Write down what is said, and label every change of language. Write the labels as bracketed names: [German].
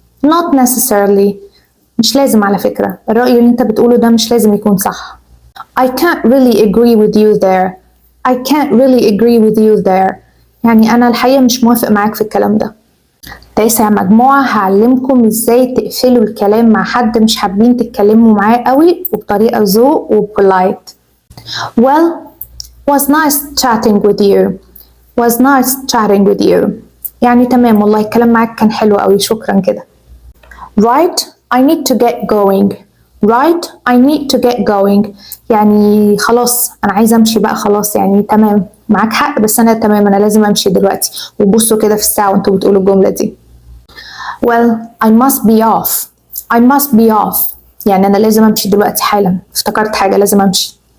[English] Not necessarily [Arabic] مش لازم على فكرة، الرأي اللي أنت بتقوله ده مش لازم يكون صح. [English] I can't really agree with you there. I can't really agree with you there [Arabic] يعني أنا الحقيقة مش موافق معاك في الكلام ده. تاسع مجموعة هعلمكم ازاي تقفلوا الكلام مع حد مش حابين تتكلموا معاه قوي وبطريقة ذوق وبولايت. [English] Well, was nice chatting with you. Was nice chatting with you [Arabic] يعني تمام والله الكلام معاك كان حلو قوي شكرا كده. [English] Right, I need to get going. Right, I need to get going [Arabic] يعني خلاص أنا عايزة أمشي بقى خلاص، يعني تمام معاك حق بس أنا تمام أنا لازم أمشي دلوقتي. وبصوا كده في الساعة وأنتوا بتقولوا الجملة دي. [English] Well, I must be off. I must be off [Arabic] يعني أنا لازم أمشي دلوقتي حالا، افتكرت حاجة لازم أمشي.